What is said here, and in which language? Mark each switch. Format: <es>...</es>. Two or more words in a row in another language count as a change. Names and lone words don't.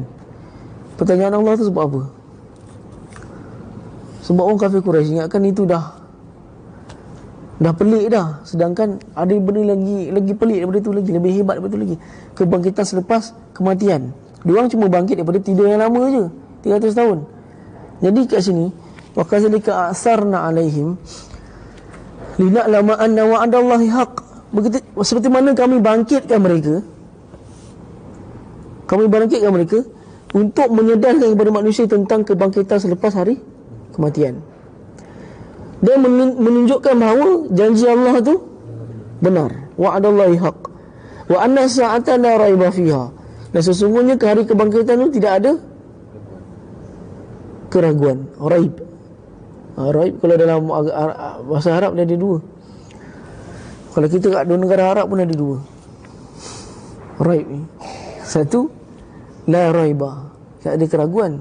<ms>Pertanyaan Allah tu sebab apa? Sebab orang kafir Quraisy ingatkan itu dah pelik dah. Sedangkan ada benda lagi pelik daripada itu lagi, lebih hebat daripada itu lagi. Kebangkitan selepas kematian. Diorang cuma bangkit daripada tidur yang lama je, 300 tahun. Jadi kat sini</ms> <ar>wa kadzalika asarna alaihim lina'lama anna wa'dallahi haqq.</ar> <ms>Begitu seperti mana kami bangkitkan mereka untuk menyedarkan kepada manusia tentang kebangkitan selepas hari kematian, dan menunjukkan bahawa janji Allah tu benar,</ms> <ar>wa'dallahi haqq wa anna sa'ata la raiba fiha,</ar> <ms>dan sesungguhnya ke hari kebangkitan itu tidak ada keraguan. Raib kalau dalam bahasa Arab dia ada dua. Kalau kita kat negara Arab pun ada dua raib ni. Satu</ms> <ar>la raiba,</ar> <ms>tak ada keraguan.</ms>